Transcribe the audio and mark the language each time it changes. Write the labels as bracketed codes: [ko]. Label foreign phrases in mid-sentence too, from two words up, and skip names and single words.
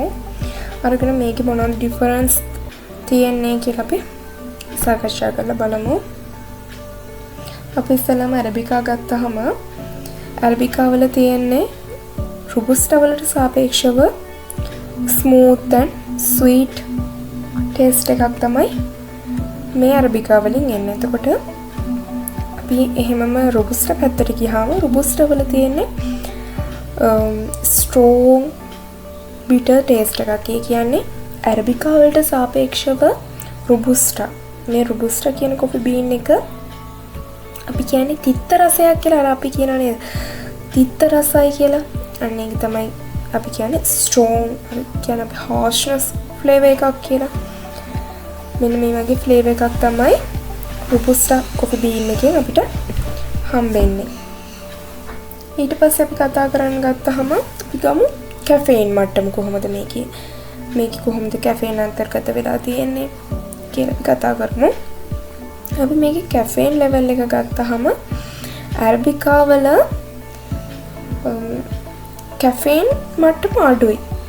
[si] අරගෙන මේකේ මොනවද ඩිෆරන්ස් තියෙන්නේ කියලා අපි සාකච්ඡා කරලා බලමු. අපි ඉස්සෙල්ලාම අරබිකා ගත්තාම අරබිකා වල තියෙන්නේ රොබුස්ටා වලට සාපේක්ෂව [en] smooth and sweet taste [si] එකක් තමයි මේ අරබිකා වලින් එන්නේ. එතකොට අපි එහෙමම රොබුස්ටා පැත්තට ගියාම රොබුස්ටා වල තියෙන්නේ [en] strong bitter taste [si] එකක්. ඒ කියන්නේ අරබිකා වලට සාපේක්ෂව රොබුස්ටා, මේ රොබුස්ටා කියන [en] coffee bean [si] එක අපි කියන්නේ තිත්ත රසයක් කියලා. අර අපි කියනවා නේද තිත්ත රසයි කියලා. අන්න ඒක තමයි අපි කියන්නේ strong, කියන්නේ අපි [en] harshness flavor [si] එකක් කියලා. මෙන්න මේ වගේ flavor එකක් තමයි [en] robusta coffee bean [si] එකෙන් අපිට හම්බෙන්නේ. ඊට පස්සේ අපි කතා කරන්න ගත්තාම අපි ගමු caffeine මට්ටම කොහොමද මේකේ කොහොමද caffeine අන්තර්ගත වෙලා තියෙන්නේ කියලා අපි කතා කරමු. අපි මේකේ [en] caffeine level [si] එක ගත්තාම අරබිකා වල caffeine මට්ටම අඩුයි.